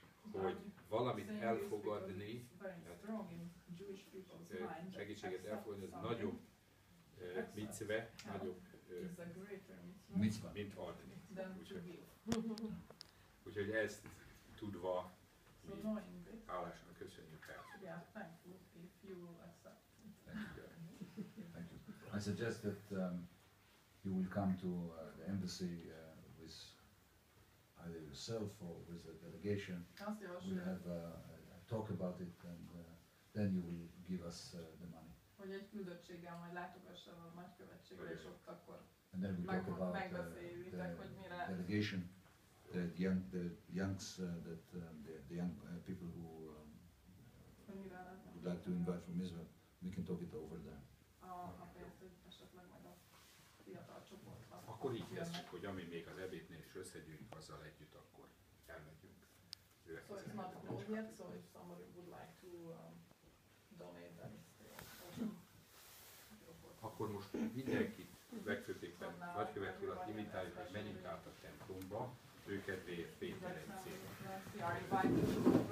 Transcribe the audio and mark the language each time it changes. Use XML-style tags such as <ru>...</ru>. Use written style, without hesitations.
<hu>hogy valamit elfogadni, segítséget elfogadni, az nagyobb micve, nagyobb mint adni. Úgyhogy ezt tudva hálásan köszönjük el.</hu> <en>Thank you. I suggest that you will come to the embassy with either yourself or with a delegation. We'll have a talk about it, and then you will give us the money.</en> <hu>Hogy egy küldöttséggel majd látogasson a nagykövetségre, és ott akkor</hu> <en>And then we talk about</en> <hu>megbeszéljük, hogy mire...</hu> <en>delegation, the young people who would like to invite from Israel. We can talk it over there.</en> <hu>A pénzt, hogy esetleg majd a fiatal csoportban. Akkor így tesszük, hogy ami még az ebédnél is összegyűjünk, azzal együtt akkor elmegyünk.</hu> <en>So it's not known yet, so if somebody would like to donate, then</en> <hu>akkor most mindenkit, legfőképpen nagykövet urat invitáljuk, hogy menjünk át a templomba, őket vér Péter egy célba.</hu>